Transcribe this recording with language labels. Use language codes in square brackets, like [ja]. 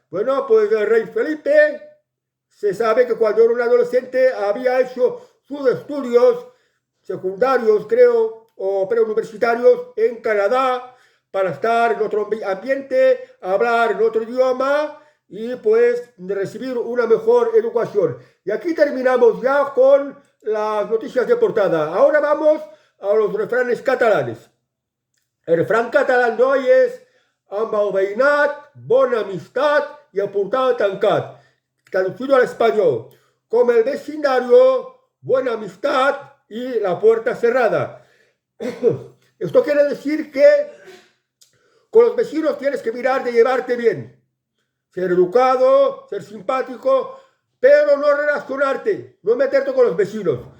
[es] Bueno, pues el rey Felipe se sabe que cuando era un adolescente había hecho sus estudios secundarios, creo, o preuniversitarios en Canadá para estar en otro ambiente, hablar en otro idioma y pues recibir una mejor educación. Y aquí terminamos ya con las noticias de portada. Ahora vamos a los refranes catalanes. El refrán catalán de hoy es [ca] amb el veïnat, bona amistat y apuntada tancat. [es] Traducido al español, como el vecindario, buena amistad y la puerta cerrada. Esto quiere decir que con los vecinos tienes que mirar de llevarte bien. Ser educado, ser simpático, pero no relacionarte, no meterte con los vecinos.